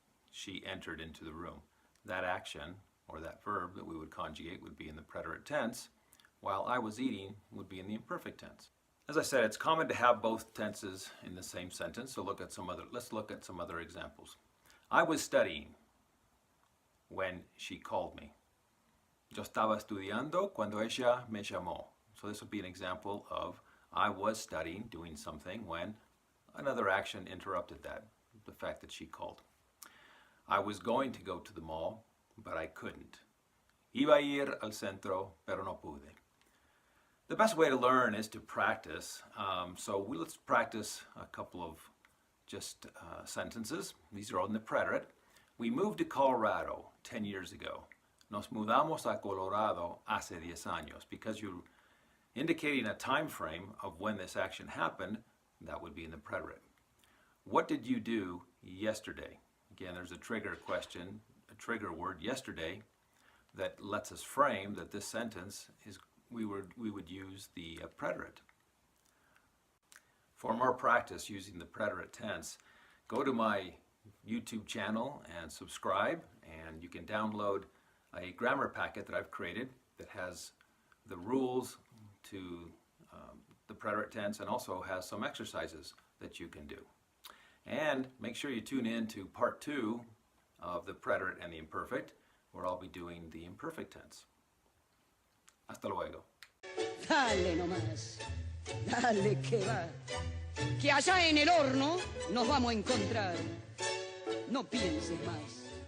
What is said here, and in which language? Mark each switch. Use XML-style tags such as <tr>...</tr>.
<en>She entered into the room. That action, or that verb that we would conjugate, would be in the preterite tense, while I was eating would be in the imperfect tense. As I said, it's common to have both tenses in the same sentence, so let's look at some other examples. I was studying when she called me.</en> <es>Yo estaba estudiando cuando ella me llamó.</es> <en>So this would be an example of I was studying, doing something, when another action interrupted that, the fact that she called. I was going to go to the mall, but I couldn't.</en> <es>Iba a ir al centro, pero no pude.</es> <en>The best way to learn is to practice. Let's practice a couple of just sentences. These are all in the preterite. We moved to Colorado 10 years ago.</en> <es>Nos mudamos a Colorado hace 10 años.</es> <en>Because you're indicating a time frame of when this action happened, that would be in the preterite. What did you do yesterday? Again, there's a trigger question, a trigger word, yesterday, that lets us frame that this sentence is we would use the preterite. For more practice using the preterite tense, go to my YouTube channel and subscribe, and you can download a grammar packet that I've created that has the rules to the preterite tense and also has some exercises that you can do. And make sure you tune in to part 2 of the preterite and the imperfect, where I'll be doing the imperfect tense.</en> <es>Hasta luego. Dale nomás, dale que va, que allá en el horno nos vamos a encontrar. No pienses más.</es>